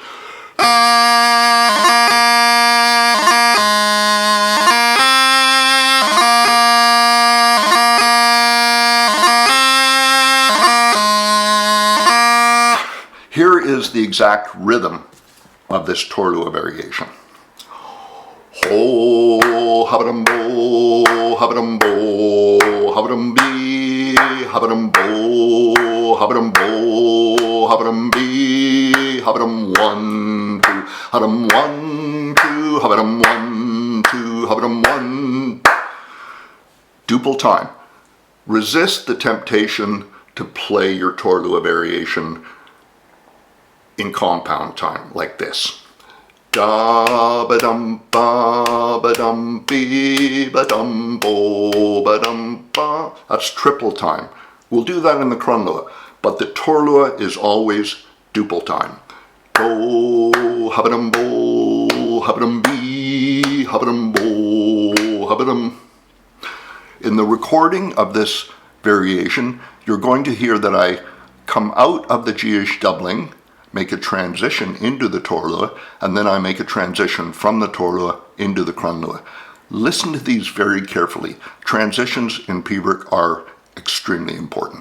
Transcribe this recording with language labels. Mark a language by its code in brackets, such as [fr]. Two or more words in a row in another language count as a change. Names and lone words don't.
[en] Here is the exact rhythm of this Taorluath variation. Ho, habadum bo, habadum bo, habadum bee, habadum bo, habadum bo, habadum bee, habadum 1, 2, habadum 1, 2, habadum 1, 2, habadum 1. Duple time. Resist the temptation to play your Taorluath variation in compound time, like this. Da ba dum ba ba dum bee ba dum bo ba dum ba. That's triple time. We'll do that in the Crunluath, but the Taorluath is always duple time. Bo habadum bo habadum bee habadum bo habadum. In the recording of this variation, you're going to hear that I come out of the G-ish doubling, make a transition into the Taorluath, and then I make a transition from the Taorluath into the Crunluath. Listen to these very carefully. Transitions in Piobaireachd are extremely important.